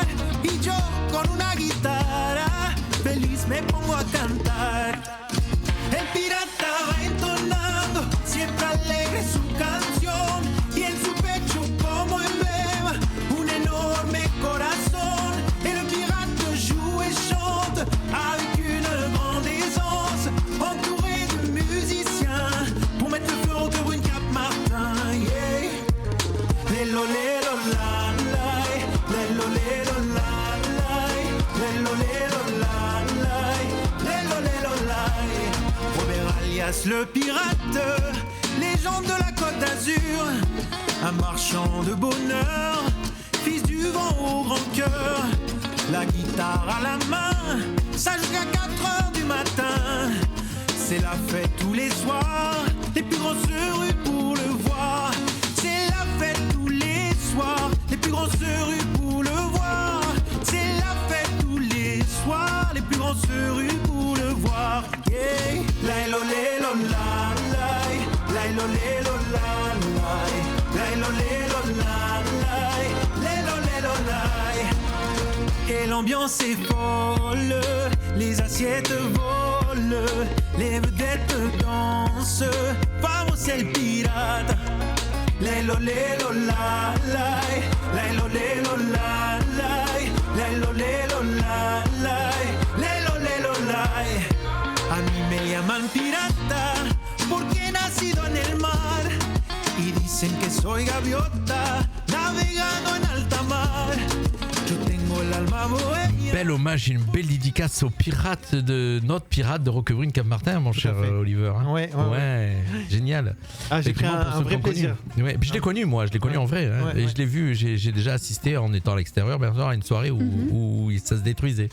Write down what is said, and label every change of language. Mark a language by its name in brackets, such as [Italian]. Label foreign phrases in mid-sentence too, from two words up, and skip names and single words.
[Spanish] Y yo con una guitarra, feliz me pongo a cantar. El pirata va entonando, siempre alegre su canción. Y en su pecho como emblema, un enorme corazón. [French] El pirate joue et chante avec une grande aisance, entouré de musiciens pour mettre le feu au cœur une Cap Martin. Yeah. Lelo, lelo, la, lai. Lelo, lelo, la, lai. Lelo, lelo, la, lai. Lelo, lelo, lai. Robert alias le pirate, légende de la Côte d'Azur, un marchand de bonheur, fils du vent au grand cœur, la guitare à la main, ça jusqu'à 4h du matin. C'est la fête tous les soirs, les plus grands se ruent pour le voir. C'est la fête tous les soirs, les plus grands se ruent pour le voir. C'est la fête tous les soirs, les plus grands se ruent pour le voir. Yeah. Lailo, lelo, la, lai. Lailo, lelo, la, lai. Lailo, lelo, la, lai. Lelo, lelo, lai. Et l'ambiance est folle, les assiettes volent, les vedettes dansent. [Spanish] Vamos el pirata. Lelo, lelo, la, lai. Lailo, lelo, la, lai. Lailo, lelo, la, lai. Lelo, lelo, lai. A mí me llaman pirata porque he nacido en el mar y dicen que soy gaviota navegando en alta mar. Yo tengo el alma bohemia. [French] Bel hommage, une belle dédicace au pirate notre pirate de Roquebrune Cap-Martin, mon cher fait. Oliver. hein. Ouais. Génial. Ah, j'ai pris Effectivement, pour un ceux vrai qui ont connu. plaisir. Ouais, puis je l'ai connu, moi, je l'ai connu en vrai. hein. Ouais, et ouais. je l'ai vu, j'ai déjà assisté en étant à l'extérieur, bien sûr, à une soirée où ça se détruisait.